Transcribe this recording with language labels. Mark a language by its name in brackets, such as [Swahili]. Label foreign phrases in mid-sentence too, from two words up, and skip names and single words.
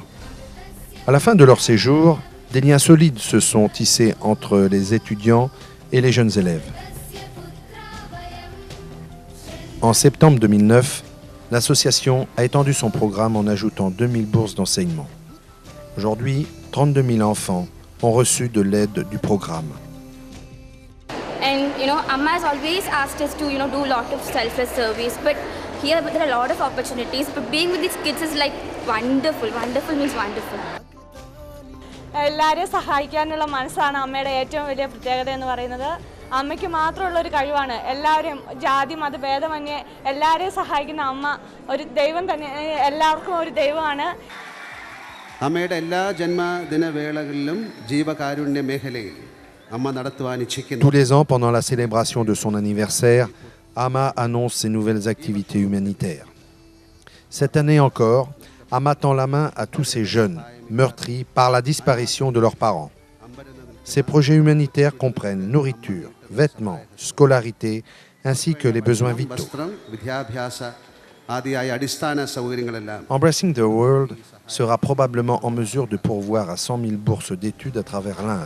[French] À la fin de leur séjour, des liens solides se sont tissés entre les étudiants et les jeunes élèves. En septembre 2009, l'association a étendu son programme en ajoutant 2000 bourses d'enseignement. Aujourd'hui, 32 000 enfants ont reçu de l'aide du programme. [English] And Amma has always asked us to do a lot of selfless service, but here there are a lot of opportunities. But being with these kids is like wonderful. Wonderful means wonderful. [Malayalam] എല്ലാവരെയും സഹായിക്കാനുള്ള മനസ്സാണ് അമ്മയുടെ ഏറ്റവും വലിയ പ്രത്യേകത എന്ന് പറയുന്നത്. അമ്മയ്ക്ക് മാത്രമുള്ള ഒരു കഴിവാണ്. എല്ലാവരെയും ജാതി മതഭേദമന്യേ എല്ലാവരെയും സഹായിക്കുന്ന അമ്മ ഒരു ദൈവം തന്നെ, എല്ലാവർക്കും ഒരു ദൈവമാണ്. അമ്മയുടെ എല്ലാ ജന്മദിനവേളകളിലും ജീവകാരുണ്യ മേഖലയിൽ അമ്മ നടത്തുവാൻ ഇച്ഛിക്കുന്നു. [French] Tous les ans, pendant la célébration de son anniversaire, Amma annonce ses nouvelles activités humanitaires. Cette année encore, Amma tend la main à tous ces jeunes meurtris par la disparition de leurs parents. Ces projets humanitaires comprennent nourriture, vêtements, scolarité, ainsi que les besoins vitaux. [Malayalam] ആദിയായ അടിസ്ഥാന സൗകര്യങ്ങളെല്ലാം [French] Embracing the World sera probablement en mesure de pourvoir à 100 000 bourses d'études à travers l'Inde.